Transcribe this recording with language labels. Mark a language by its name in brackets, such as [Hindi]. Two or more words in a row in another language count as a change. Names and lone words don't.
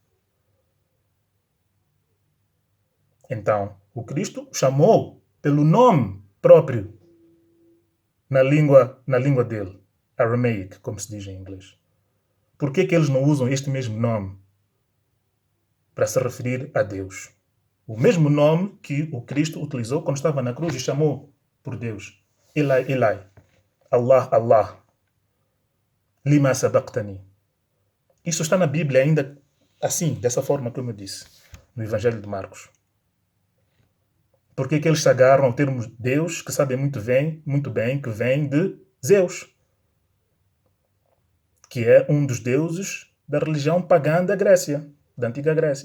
[Portuguese] Então, o Cristo chamou pelo nome próprio na língua dele, Aramaic, como se diz em inglês. Por que eles não usam este mesmo nome para se referir a Deus? O mesmo nome que o Cristo utilizou quando estava na cruz e chamou por Deus. [Aramaic] Elai, Elai. Allah, Allah. Lima sabachthani. [Portuguese] Isso está na Bíblia ainda assim, dessa forma como eu disse, no Evangelho de Marcos. Por que eles se agarram ao termo Deus, que sabem muito bem que vem de Zeus, que é um dos deuses da religião pagã da Grécia, da antiga Grécia.